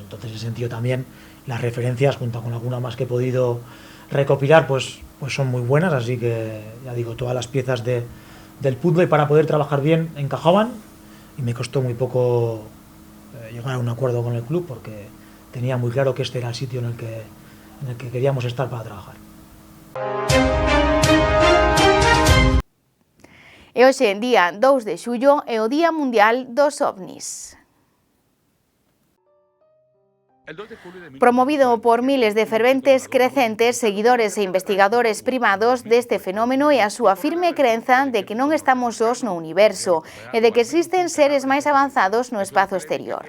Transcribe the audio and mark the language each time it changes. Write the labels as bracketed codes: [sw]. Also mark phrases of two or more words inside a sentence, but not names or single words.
[es] Entonces, en ese sentido también las referencias, junto con alguna más que he podido recopilar, pues son muy buenas, así que ya digo, todas las piezas del puzzle para poder trabajar bien encajaban y me costó muy poco llegar a un acuerdo con el club porque tenía muy claro que este era el sitio en el que queríamos estar para trabajar. [gl] E hoxe en día 2 de xullo é o Día Mundial dos OVNIs. Promovido por miles de ferventes crecentes, seguidores e investigadores privados deste fenómeno e a súa firme crenza de que non estamos sós no universo e de que existen seres máis avanzados no espazo exterior.